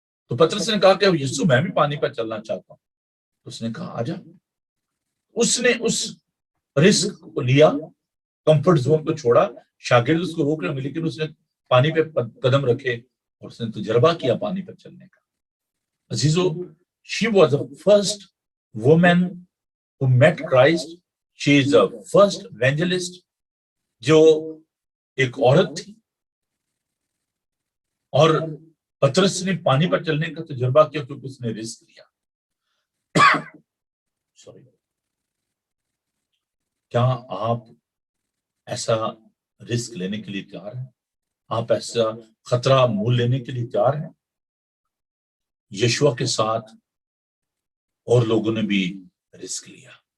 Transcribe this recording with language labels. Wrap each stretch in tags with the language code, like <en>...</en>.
<ur>تو پطرس نے کہا کہ یسوع میں بھی پانی پر چلنا چاہتا ہوں. اس نے کہا آجا. اس نے اس رسک کو لیا, کمفرٹ زون کو چھوڑا. شاگرد اس کو روک رہے ہوں, لیکن اس نے پانی پہ قدم رکھے اور اس نے تجربہ کیا پانی پر چلنے کا. عزیزو,</ur> <en>she was the first woman who met Christ. She is the first evangelist.</en> <ur>جو ایک عورت تھی, اور پطرس نے پانی پر چلنے کا تجربہ کیا کیونکہ اس نے رسک لیا. سوری. کیا آپ ایسا رسک لینے کے لیے تیار ہیں؟ آپ ایسا خطرہ مول لینے کے لیے تیار ہیں؟ یشوع کے ساتھ اور لوگوں نے بھی رسک لیا.</ur>